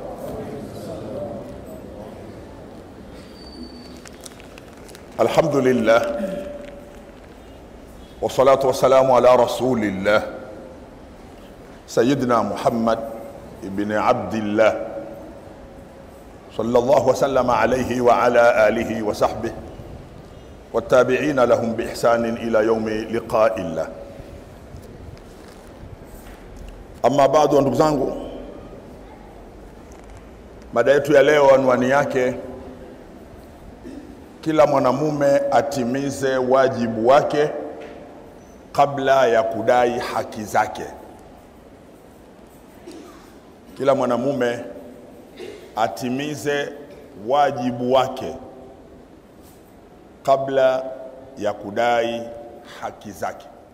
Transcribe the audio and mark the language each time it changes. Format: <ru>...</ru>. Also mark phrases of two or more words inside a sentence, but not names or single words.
<ar>الحمد لله والصلاة والسلام على رسول الله سيدنا محمد ابن عبد الله صلى الله وسلم عليه وعلى آله وصحبه والتابعين لهم بإحسان إلى يوم لقاء الله.</ar> <sw>Amma baadhi ndugu zangu, mada yetu ya leo anwani yake kila mwanamume atimize wajibu wake kabla ya kudai haki zake. Kila mwanamume atimize wajibu wake kabla ya kudai haki zake.</sw>